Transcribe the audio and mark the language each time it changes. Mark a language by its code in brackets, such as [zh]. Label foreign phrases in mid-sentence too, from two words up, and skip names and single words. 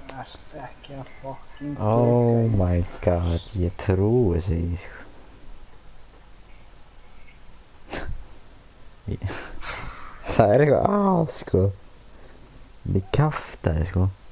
[is] Ekki að fucking [en] Oh my god, [is] ég trúi þessu ekki, sko. Það er eitthvað að, sko. Ég kjaftaði, sko.